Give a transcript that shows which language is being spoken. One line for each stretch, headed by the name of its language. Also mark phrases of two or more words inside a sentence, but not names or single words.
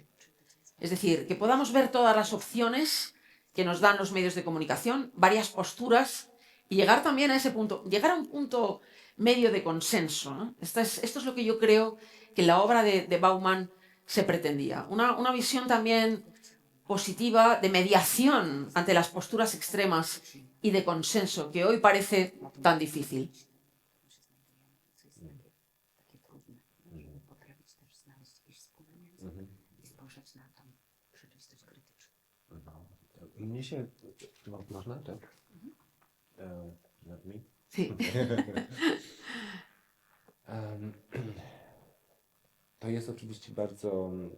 Spanish: Es decir, que podamos ver todas las opciones que nos dan los medios de comunicación, varias posturas, y llegar también a ese punto, llegar a un punto medio de consenso, ¿no? Esto es lo que yo creo que en la obra de Bauman se pretendía. Una visión también positiva de mediación ante las posturas extremas y de consenso que hoy parece tan difícil.
Polish: Mnie się... Można, tak?
English: Not me?
Spanish: Sí.
Polish: To jest oczywiście bardzo...